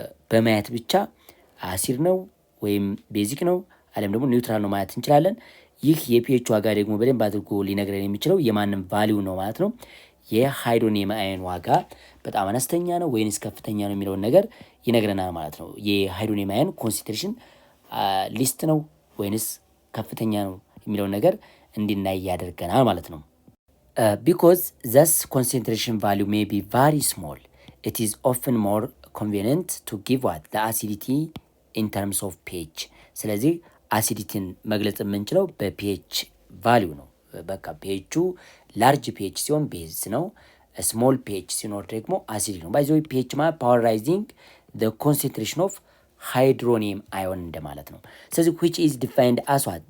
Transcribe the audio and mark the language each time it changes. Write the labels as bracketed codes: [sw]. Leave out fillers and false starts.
[am] በማየት ብቻ አሲድ ነው ወይም ቤዚክ ነው አለም ደግሞ ኒውትራል ነው ማለት እንችላለን። ይህ የፒኤች ዋጋ ደግሞ በደንብ አድርጎ ሊነግረን የሚችለው የማንም ቫሊዩ ነው ማለት ነው። የሃይድሮኒየም አዮን ዋጋ በጣም አነስተኛ ነው ወይንስ ከፍተኛ ነው የሚለውን ነገር ይነግረናል ማለት ነው። የሃይድሮኒየም አዮን ኮንሰንትሬሽን ሊስት ነው ወይንስ ከፍተኛ ነው የሚለውን ነገር እንድናይ ያደርገናል ማለት ነው። [en] Because thus concentration value may be very small, it is often more convenient to give what? The acidity in terms of pH. [am] ስለዚህ አሲዲቲን መግለጽ የምንችለው በፒኤች ቫሊዩ ነው። በቃ ፒኤቹ ላርጅ ፒኤች ሲሆን ቤዝ ነው፣ ስሞል ፒኤች ሲኖር ደግሞ አሲዲክ ነው። ባይዘ ፒኤች ማለት ፓወራይዚንግ [en] the concentration of [am] ሃይድሮኒየም አዮን እንደማለት ነው። ስለዚህ [en] which is defined as what?